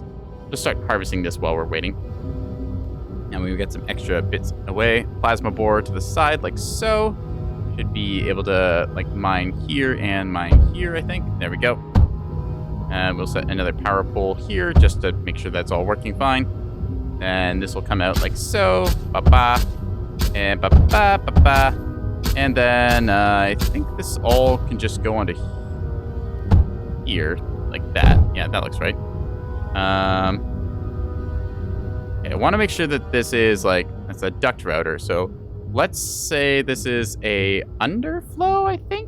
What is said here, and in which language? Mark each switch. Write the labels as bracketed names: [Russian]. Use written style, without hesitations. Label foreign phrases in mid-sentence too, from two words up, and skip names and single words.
[English] Just start harvesting this while we're waiting. And we get some extra bits away. Plasma board to the side like so. Should be able to like mine here and mine here, I think. There we go. And we'll set another power pole here just to make sure that's all working fine. And this will come out like so. Ba-ba. And ba-ba, ba-ba. And then I think this all can just go onto here like that. Yeah, that looks right. Okay, I want to make sure that this is like, that's a duct router. So let's say this is a underflow, I think.